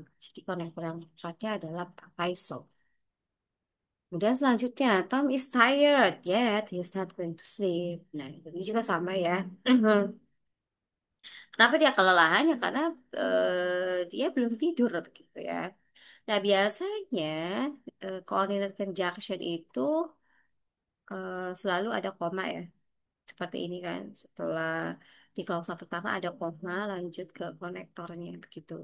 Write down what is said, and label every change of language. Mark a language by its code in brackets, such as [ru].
[id] Jadi konektor yang tepatnya adalah pakai so. Kemudian selanjutnya, [en] Tom is tired yet he's not going to sleep. [id] Nah, ini juga sama ya. Kenapa dia kelelahan ya? Karena dia belum tidur gitu ya. Nah, biasanya coordinate conjunction itu selalu ada koma ya. Seperti ini kan. Setelah di klausa pertama ada koma, lanjut ke konektornya begitu.